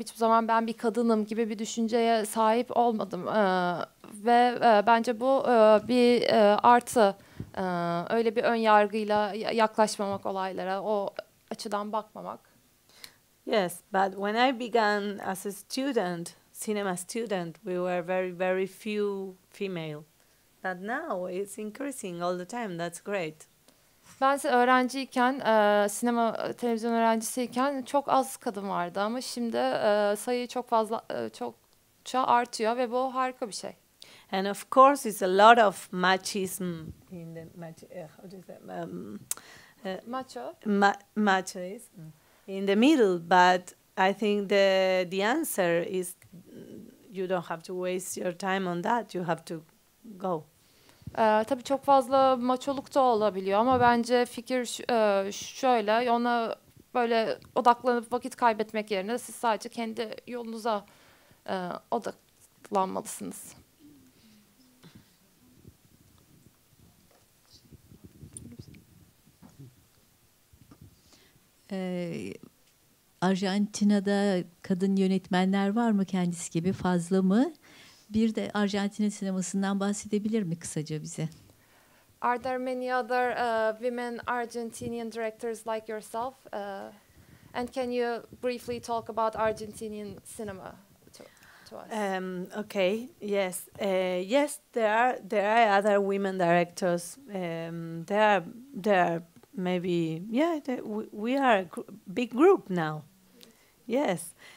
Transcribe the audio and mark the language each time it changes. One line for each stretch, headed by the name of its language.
Turkish: Hiçbir zaman ben bir kadınım gibi bir düşünceye sahip olmadım. Ve bence bu bir artı. Öyle bir ön yargıyla yaklaşmamak olaylara, o açıdan bakmamak.
English: Yes, but when I began as a student, cinema student, we were very, very few female. But now it's increasing all the time. That's great.
Turkish: Ben öğrenciyken, sinema, televizyon öğrencisiyken çok az kadın vardı ama şimdi sayı çok fazla, çokça artıyor ve bu harika bir şey.
English: And of course, it's a lot of machism in the how do you say Macho. Machism in the middle. But I think the answer is you don't have to waste your time on that. You have to go.
Turkish: Tabii çok fazla maçoluk da olabiliyor ama bence fikir şöyle, ona böyle odaklanıp vakit kaybetmek yerine siz sadece kendi yolunuza odaklanmalısınız. Arjantina'da kadın yönetmenler var mı kendisi gibi, fazla mı? Bir de Arjantin sinemasından bahsedebilir mi kısaca bize?
English: Are there many other women Argentinian directors like yourself? And can you briefly talk about Argentinian cinema to us? Okay. Yes. Yes. There are other women directors. There are maybe we are a big group now. Yes.